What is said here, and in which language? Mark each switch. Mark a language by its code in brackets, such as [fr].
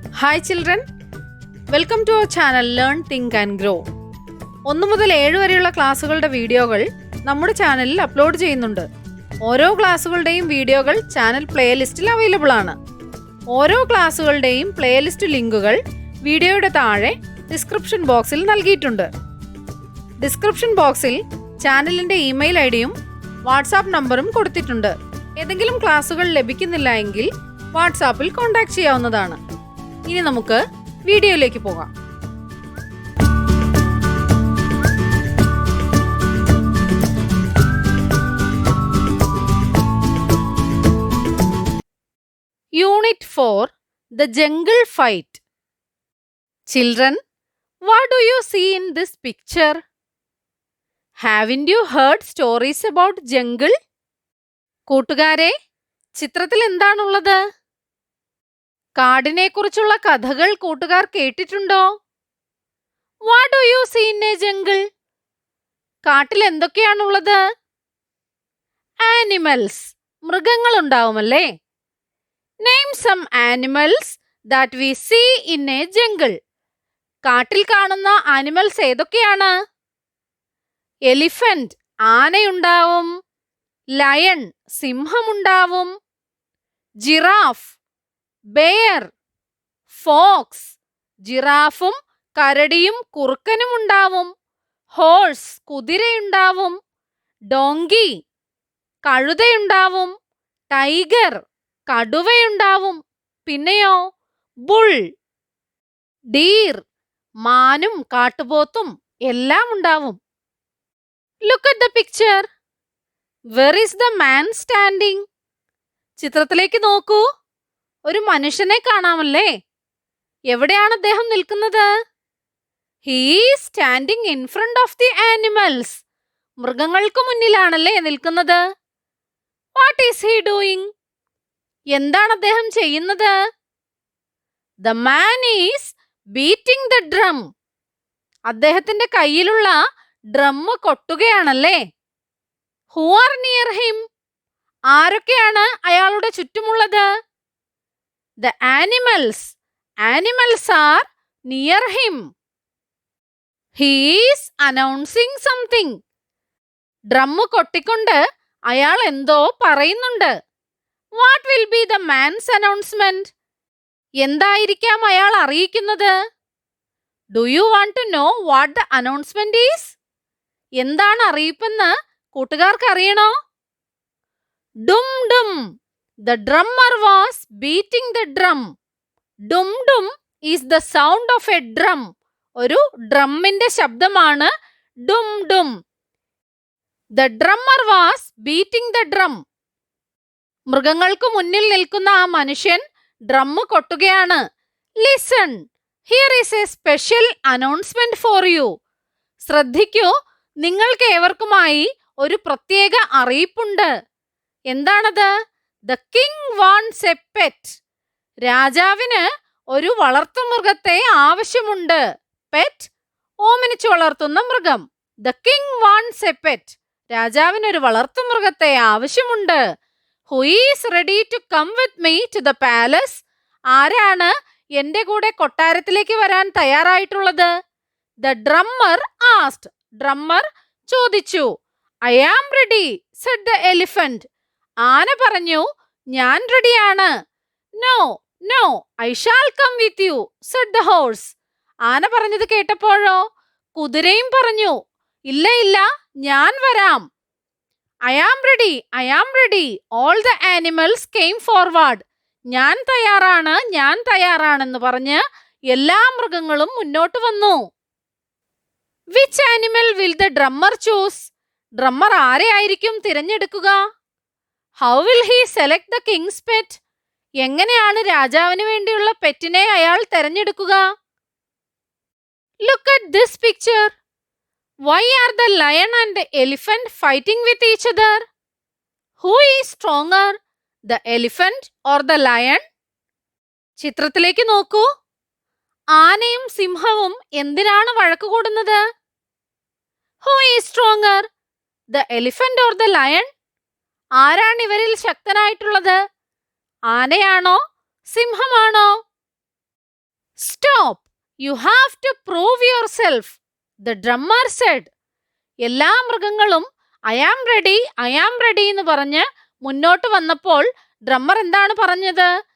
[en] Hi children, welcome to our channel Learn, Think and Grow. [ml] 1 മുതൽ 7 വരെയുള്ള ക്ലാസ്സുകളുടെ വീഡിയോകൾ നമ്മുടെ ചാനലിൽ അപ്ലോഡ് ചെയ്യുന്നുണ്ട്. ഓരോ ക്ലാസ്സുകളുടെയും വീഡിയോകൾ ചാനൽ പ്ലേലിസ്റ്റിൽ അവൈലബിൾ ആണ്. ഓരോ ക്ലാസ്സുകളുടെയും പ്ലേലിസ്റ്റ് ലിങ്കുകൾ വീഡിയോയുടെ താഴെ ഡിസ്ക്രിപ്ഷൻ ബോക്സിൽ നൽകിയിട്ടുണ്ട്. ഡിസ്ക്രിപ്ഷൻ ബോക്സിൽ ചാനലിൻ്റെ ഇമെയിൽ ഐഡിയും വാട്സാപ്പ് നമ്പറും കൊടുത്തിട്ടുണ്ട്. ഏതെങ്കിലും ക്ലാസ്സുകൾ ലഭിക്കുന്നില്ല എങ്കിൽ വാട്സാപ്പിൽ കോൺടാക്ട് ചെയ്യാവുന്നതാണ്. ഇനി നമുക്ക് വീഡിയോയിലേക്ക് പോകാം. [en] Unit 4, The Jungle Fight. Children, what do you see in this picture? Haven't you heard stories about jungle? [ml] കൂട്ടുകാരെ, ചിത്രത്തിൽ എന്താണുള്ളത്? കാടിനെ കുറിച്ചുള്ള കഥകൾ കൂട്ടുകാർ കേട്ടിട്ടുണ്ടോ? [en] What do you see in a jungle? [ml] കാട്ടിൽ എന്തൊക്കെയാണുള്ളത്? Animals, മൃഗങ്ങൾ ഉണ്ടാവുമല്ലേ? [en] Name some animals that we see in a jungle. [ml] കാട്ടിൽ കാണുന്ന ആനിമൽസ് ഏതൊക്കെയാണ്? Elephant, ആനയുണ്ടാവും. Lion, സിംഹമുണ്ടാവും. Giraffe, bear. Fox, ജിറാഫും കരടിയും കുറുക്കനും ഉണ്ടാവും. ഹോഴ്സ്, കുതിരയുണ്ടാവും. ഡോങ്കി, കഴുതയുണ്ടാവും. ടൈഗർ, കടുവയുണ്ടാവും. പിന്നെയോ ബുൾ, ഡീർ, മാനും കാട്ടുപോത്തും എല്ലാം ഉണ്ടാവും. [en] Look at the picture. Where is the man standing? [ml] ചിത്രത്തിലേക്ക് നോക്കൂ. ഒരു മനുഷ്യനെ കാണാമല്ലേ? എവിടെയാണ് അദ്ദേഹം നിൽക്കുന്നത്? [en] He is standing in front of the animals. [ml] മൃഗങ്ങൾക്ക് മുന്നിലാണല്ലേ നിൽക്കുന്നത്? [en] What is he doing? [ml] എന്താണ് അദ്ദേഹം ചെയ്യുന്നത്? [en] The man is beating the drum. [ml] അദ്ദേഹത്തിന്റെ കയ്യിലുള്ള drum കൊട്ടുകയാണല്ലേ? [en] Who are near him? [ml] ആരൊക്കെയാണ് അയാളുടെ ചുറ്റുമുള്ളത്? [en] The animals. Animals are near him. He is announcing something. [ml] Drum കൊട്ടിക്കൊണ്ട് അയാൾ എന്തോ പറയുന്നുണ്ട്. [en] What will be the man's announcement? [ml] എന്തായിരിക്കാം അയാൾ അറിയിക്കുന്നത്? [en] Do you want to know what the announcement is? [ml] എന്താണ് അറിയിപ്പെന്ന് കൂട്ടുകാർക്ക് അറിയണോ? [en] Dum dum. The drummer was beating the drum. Dum dum is the sound of a drum. [ml] ഒരു ഡ്രമ്മിന്റെ ശബ്ദമാണ് dum dum. [en] The drummer was beating the drum. [ml] മൃഗങ്ങൾക്ക് മുന്നിൽ നിൽക്കുന്ന ആ മനുഷ്യൻ drum കൊട്ടുകയാണ്. [en] Listen. Here is a special announcement for you. [ml] ശ്രദ്ധിക്കൂ, നിങ്ങൾക്ക് ഏവർക്കുമായി ഒരു പ്രത്യേക അറിയിപ്പുണ്ട്. എന്താണത്? [en] The king wants a pet. [ml] രാജാവിന് ഒരു വളർത്തുമൃഗത്തെ ആവശ്യമുണ്ട്. പെറ്റ്, ഓമനിച്ചു വളർത്തുന്ന മൃഗം. [en] The king wants a pet. [ml] രാജാവിന് ഒരു വളർത്തുമൃഗത്തെ ആവശ്യമുണ്ട്. [en] Who is ready to come with me to the palace? [ml] ആരാണ് എന്റെ കൂടെ കൊട്ടാരത്തിലേക്ക് വരാൻ തയ്യാറായിട്ടുള്ളത്? [en] The drummer asked. [ml] ഡ്രമ്മർ ചോദിച്ചു. [en] I am ready, said the elephant. [ml] ആന പറഞ്ഞു, ഞാൻ റെഡിയാണ്. [en] No, no, I shall come with you, said the horse. [ml] ആന പറഞ്ഞത് കേട്ടപ്പോഴോ കുതിരയും പറഞ്ഞു, ഇല്ല ഇല്ല, ഞാൻ വരാം. [en] I am ready, I am ready. All the animals came forward. [ml] ഞാൻ തയ്യാറാണെന്ന് പറഞ്ഞ് എല്ലാ മൃഗങ്ങളും മുന്നോട്ട് വന്നു. [en] Which animal will the drummer choose? [ml] Drummer ആരെയായിരിക്കും തിരഞ്ഞെടുക്കുക? [en] How will he select the king's pet? [ml] എങ്ങനെയാണ് രാജാവിന് വേണ്ടിയുള്ള പെറ്റിനെ അയാൾ തിരഞ്ഞെടുക്കുക? [en] Look at this picture. Why are the lion and the elephant fighting with each other? Who is stronger, the elephant or the lion? [ml] ചിത്രത്തിലേക്ക് നോക്കൂ. ആനയും സിംഹവും എന്തിനാണ് വഴക്ക് കൂടുന്നത്? [en] Who is stronger, the elephant or the lion? [ml] ആരാണ് ഇവരിൽ ശക്തനായിട്ടുള്ളത്? ആനയാണോ സിംഹമാണോ? [en] You have to prove yourself, the drummer said. [ml] എല്ലാ മൃഗങ്ങളും [en] I am ready, I am ready [ml] എന്ന് പറഞ്ഞ് മുന്നോട്ട് വന്നപ്പോൾ ഡ്രമ്മർ എന്താണ് പറഞ്ഞത്?